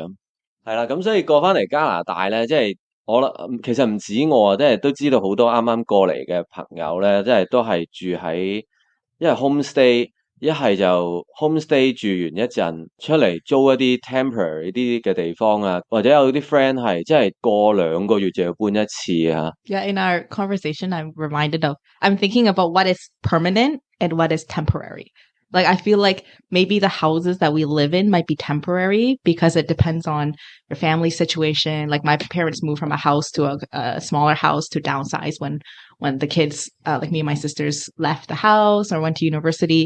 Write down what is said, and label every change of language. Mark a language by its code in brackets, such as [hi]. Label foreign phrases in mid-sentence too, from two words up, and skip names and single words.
[yue] 係啦，咁所以過翻嚟加拿大咧，即係我啦，其實唔止我啊，即係都知道好多啱啱過嚟嘅朋友咧，即係都係住喺一係 homestay， 一係就 homestay 住完一陣出嚟租一啲 temporary 啲嘅地方啊，或者有啲 friend 係即係過2個月就要搬一次啊。 [en] Yeah, in our conversation, I'm thinking about what is permanent and what is temporary. Like, I feel like maybe the houses that we live in might be temporary because it depends on your family situation. Like, my parents moved from a house to a smaller house to downsize when the kids, like me and my sisters, left the house or went to university.